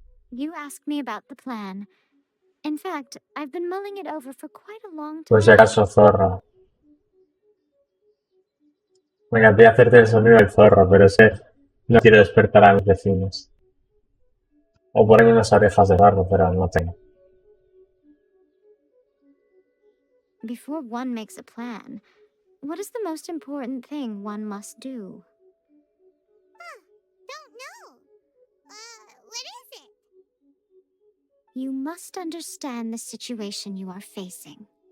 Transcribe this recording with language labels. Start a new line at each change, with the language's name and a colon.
English: You asked me about the plan. In fact, I've been mulling it over for quite a long
Spanish: Por si
English: time.
Spanish: acaso, zorra. Me encantaría hacerte el sonido del zorro, pero sé, no quiero despertar a mis vecinos. O ponerme unas orejas de barro, pero no tengo.
English: Before one makes a plan, what is the most important thing one must do? Don't know. What is it? You must understand the situation you are facing.